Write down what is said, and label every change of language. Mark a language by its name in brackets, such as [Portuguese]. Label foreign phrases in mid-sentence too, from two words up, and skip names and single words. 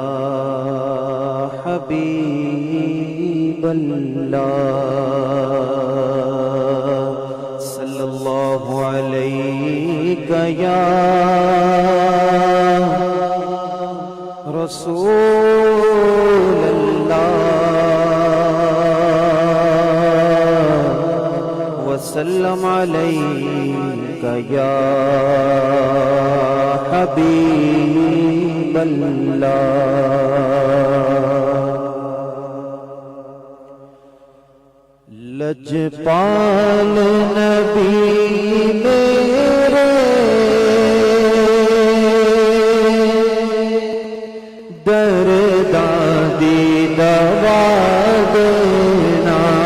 [Arabic] حبيب الله صلى الله عليك يا رسول الله وسلم عليك يا حبيب الله. [Punjabi] لجپال نبی میرے دردادی دوا دینا,